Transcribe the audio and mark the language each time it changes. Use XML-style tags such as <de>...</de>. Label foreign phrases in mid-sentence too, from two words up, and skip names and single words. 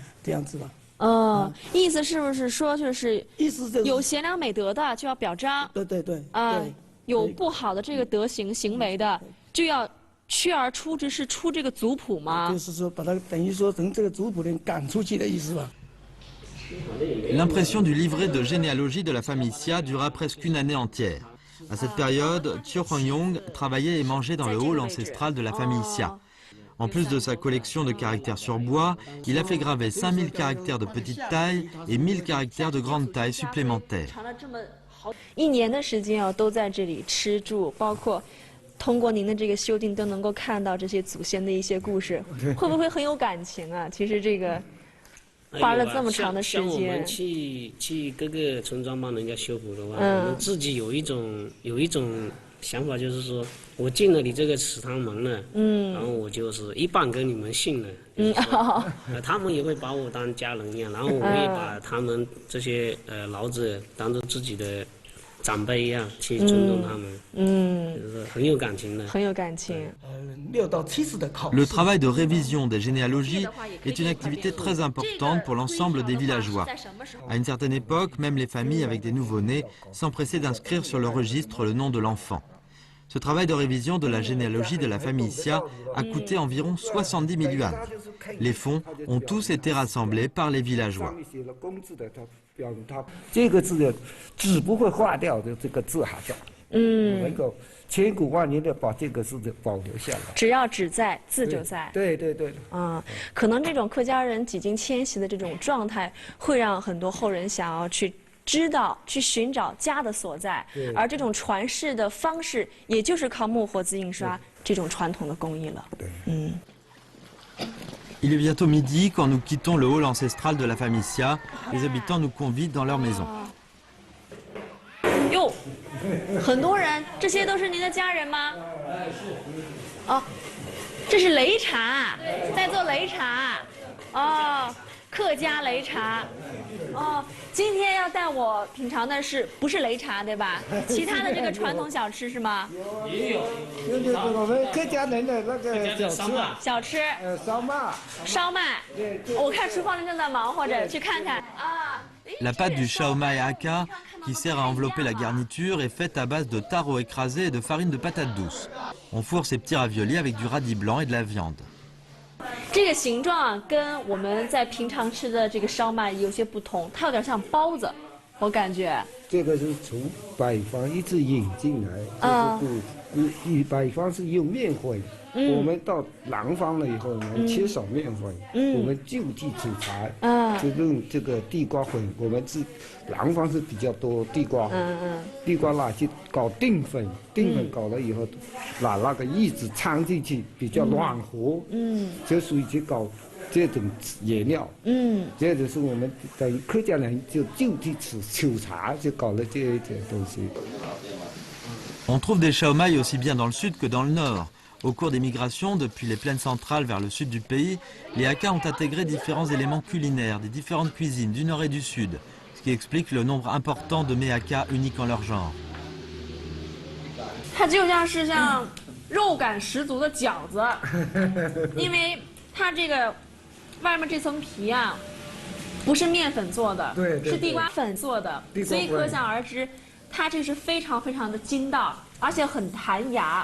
<zh>这样子吧。意思是不是说就是意思就是有贤良美德的就要表彰？对。有不好的这个德行行为的就要屈而出之，是出这个族谱吗？就是说把它等于说从这个族谱里赶出去的意思吧。</zh> <fr>L'impression du livret de généalogie de la famille Xia dura presque une année entière. À cette période, Chiu Huangyong travaillait et mangeait dans le hall ancestral de la famille Xia. En plus de sa collection de caractères sur bois, il a fait graver 5000 caractères de petite taille et 1000 caractères de grande taille supplémentaires.</fr> <zh>1 年的时间都在这里吃住，包括通过您的这个修订都能够看到这些祖先的一些故事，会不会很有感情啊？其实这个。花了这么长的时间。像我们去各个村庄帮人家修补的话，我们自己有一种想法，就是说我进了你这个祠堂门了，然后我就是一半跟你们姓了，他们也会把我当家人一样，然后我也把他们这些老者当做自己的长辈一样去尊重他们，就是很有感情的。很有感情。</zh> <fr>Le travail de révision des généalogies est une activité très importante pour l'ensemble des villageois. À une certaine époque, même les familles avec des nouveau-nés s'empressaient d'inscrire sur le registre le nom de l'enfant. Ce travail de révision de la généalogie de la famille Xia a coûté environ 70 000 yuans. Les fonds ont tous été rassemblés par les villageois.</fr> <zh>这个字的字不会化掉的，这个字还在，能够千古万年的把这个字保留下来。只要纸在，字就在。对对对。可能这种客家人几经迁徙的这种状态，会让很多后人想要去知道、去寻找家的所在，而这种传世的方式，也就是靠木活字印刷这种传统的工艺了。</zh> <fr>Il est bientôt midi quand nous quittons le hall ancestral de la famille Xia. Les habitants nous convident dans leur maison.</fr> <zh>哟，很多人，这些都是您的家人吗？哦，这是擂茶，在做擂茶。哦，客家擂茶。哦，今天要带我品尝的不是擂茶对吧？其他的这个传统小吃是吗？也有，就是我们客家人的那个小吃。烧麦。烧麦。我看厨房里正在忙活着，去看看啊。</zh> <fr>La pâte du shaomai haka, qui sert à envelopper la garniture, est faite à base de taro écrasé et de farine de patate douce. On fourre ces petits raviolis avec du radis blanc et de la viande.</fr> <zh>这个形状跟我们在平常吃的这个烧麦有些不同，它有点像包子，我感觉。这个是从北方一直引进来，就是北方是用面粉。我们到南方了以后呢，缺少面粉，我们就地取材，就用这个地瓜粉。我们南方是比较多地瓜，地瓜拿去搞淀粉，淀粉搞了以后，拿那个叶子掺进去，比较软和，就属于去搞这种原料，这就是我们等于客家人就地取材，就搞了这一点东西。</zh> <fr>On trouve des shaomai aussi bien dans le sud que dans le nord. Au cours des migrations, depuis les plaines centrales vers le sud du pays, les Hakka ont intégré différents éléments culinaires des différentes cuisines du nord et du sud, ce qui explique le nombre important de mets Hakka uniques en leur genre.</fr> <zh>它就像是肉感十足的饺子，因为它这个外面这层皮啊，不是面粉做的，是地瓜粉做的，所以可想而知，它这是非常非常的筋道，而且很弹牙。</zh>